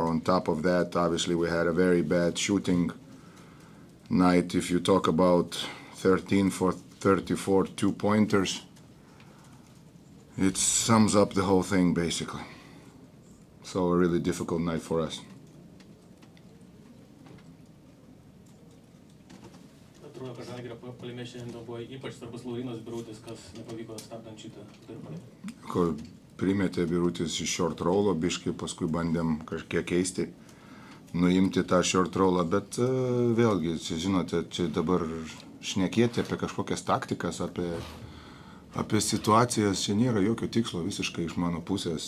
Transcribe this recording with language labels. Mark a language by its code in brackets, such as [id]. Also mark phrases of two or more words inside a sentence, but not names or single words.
[en] On top of that, obviously we had a very bad shooting night. If you talk about 13 for 34 2-pointers, it sums up the whole thing basically. So a really difficult night for us. [lt] Atrodo, kad Žalgirio puolime šiandien buvo ypač svarbus Laurynas Birutis, kas nepavyko stabdant šitą darbą. Ko primetė Birutis iš [en] short rollo, [lt] biškai paskui bandėm kažkiek keisti, nuimti tą [en] short rollą, [lt] bet vėlgi, čia žinote, čia dabar šnekėti apie kažkokias taktikas, apie situacijas, čia nėra jokio tikslo visiškai iš mano pusės.